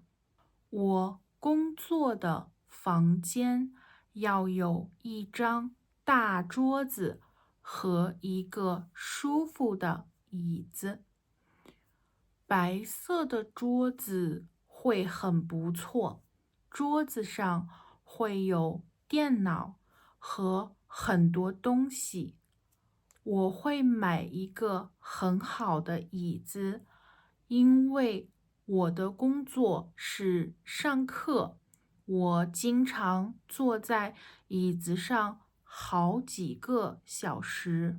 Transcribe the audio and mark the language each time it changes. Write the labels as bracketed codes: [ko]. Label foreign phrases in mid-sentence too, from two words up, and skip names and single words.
[zh] 我工作的房間要有一張大桌子和一個舒服的椅子。白色的桌子會很不錯，桌子上會有電腦和很多東西。我會買一個很好的椅子，因為我的工作是上課，我經常坐在椅子上好幾個小時。